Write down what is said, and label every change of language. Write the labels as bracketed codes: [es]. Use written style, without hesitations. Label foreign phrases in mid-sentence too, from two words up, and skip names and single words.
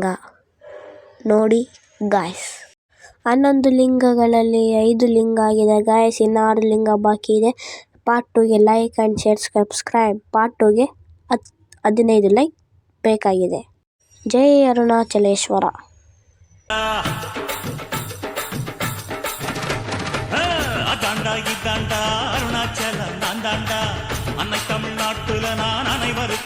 [kn] ನೋಡಿ ಗಾಯ್ಸ್, 11 ಲಿಂಗಗಳಲ್ಲಿ 5 ಲಿಂಗ ಆಗಿದೆ ಗಾಯ್ಸ್. ಇನ್ನು 6 ಲಿಂಗ ಬಾಕಿ ಇದೆ. ಪಾರ್ಟ್ 2ಗೆ [en] like and share subscribe. [kn] ಪಾರ್ಟ್ 2ಗೆ 15 ಲೈಕ್ ಬೇಕಾಗಿದೆ. ಜೈ ಅರುಣಾಚಲೇಶ್ವರ. [ta] அதாண்டா இதாண்டா அருணாச்சலம் நான் தாண்டா அன்னை தமிழ்நாட்டுல நான் அனைவரும்